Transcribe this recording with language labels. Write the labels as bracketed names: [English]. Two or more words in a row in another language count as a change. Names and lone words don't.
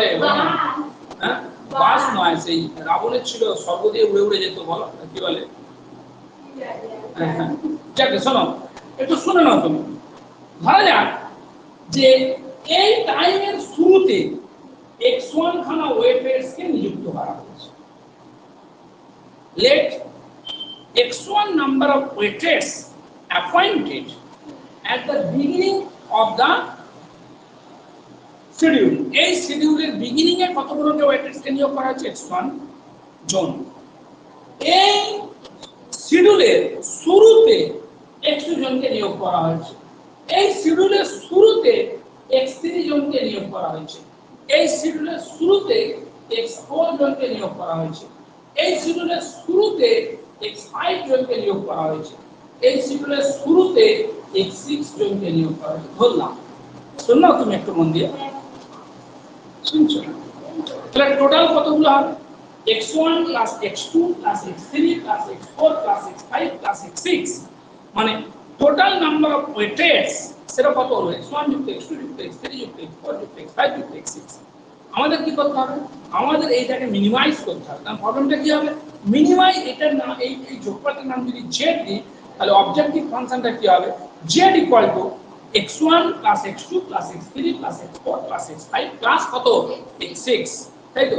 [Bangla] হ্যাঁ, বাস নয়, সেই রাবণের ছিল, স্বর্গ দিয়ে উড়ে উড়ে যেত, বলো কি বলে? হ্যাঁ হ্যাঁ, যাক শোনো, একটু শুনে নাও তুমি। ধরা যাক যে এই টাইমের শুরুতে x1 খানা ওয়েটার্সকে নিযুক্ত করা হয়েছে। [English] Let x1 number of waiters appointed at the beginning of the schedule. [Bangla] এই শিডিউলের বিগিনিং এ কতগুলো ওয়েটার্সকে নিয়োগ করা হয়েছে? x1 জন। এই শিডিউলের শুরুতে x2 জনকে নিয়োগ করা হয়েছে। এই শিডিউলের শুরুতে x3 জনকে নিয়োগ করা হয়েছে। এই শিডিউলের শুরুতে x4 জনকে নিয়োগ করা হয়েছে। এই শিডিউলের শুরুতে x5 জনকে নিয়োগ করা হয়েছে। এই শিডিউলের শুরুতে x6 জনকে নিয়োগ করা হয়েছে। ধরলাম, শুনলাম তুমি একটু মন দিয়ে শুনছো? তাহলে টোটাল কতগুলো হবে? [English] x1 plus x2 plus x3 plus x4 plus x5 plus x6, মানে total number of waitage [Bangla] সেটা কত হলো? x1 যুক্ত x2 যুক্ত x3 যুক্ত x4 যুক্ত x5 যুক্ত x6। আমাদের কি করতে হবে, আমাদের এইটাকে মিনিমাইজ করতে হবে। কারণ প্রবলেমটা কি হবে, মিনিমাইজ এটার নাম এই যোগফলটার নাম যদি জেড দিই, তাহলে [English] objective function [Bangla] কি হবে, [English] Z equal to x1 plus x2 plus x3 plus x4 plus x5 plus [Bangla] কত x6, তাই তো?